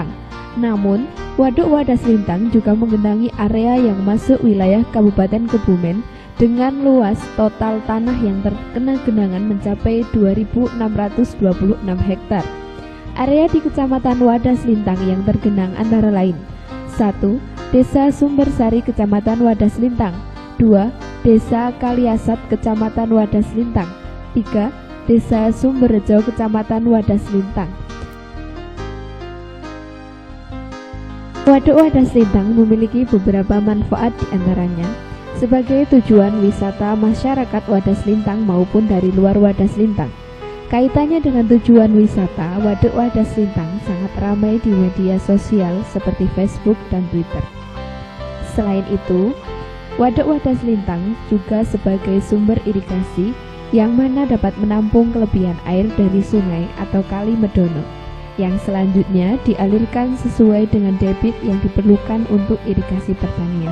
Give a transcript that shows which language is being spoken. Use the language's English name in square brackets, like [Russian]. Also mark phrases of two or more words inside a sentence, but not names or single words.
[Indonesian] Namun, Waduk Wadas Lintang juga menggenangi area yang masuk wilayah Kabupaten Kebumen dengan luas total tanah yang terkena genangan mencapai 2.626 hektar. Area di Kecamatan Wadas Lintang yang tergenang antara lain: 1. Desa Sumbersari Kecamatan Wadas Lintang. 2. Desa Kaliasat Kecamatan Wadas Lintang. 3. Desa Sumberrejo Kecamatan Wadas Lintang. Waduk Wadas Lintang memiliki beberapa manfaat diantaranya sebagai tujuan wisata masyarakat Wadas Lintang maupun dari luar Wadas Lintang. Kaitannya dengan tujuan wisata, Waduk Wadas Lintang sangat ramai di media sosial seperti Facebook dan Twitter. Selain itu, Waduk Wadas Lintang juga sebagai sumber irigasi yang mana dapat menampung kelebihan air dari sungai atau Kali Medono yang selanjutnya dialirkan sesuai dengan debit yang diperlukan untuk irigasi pertanian.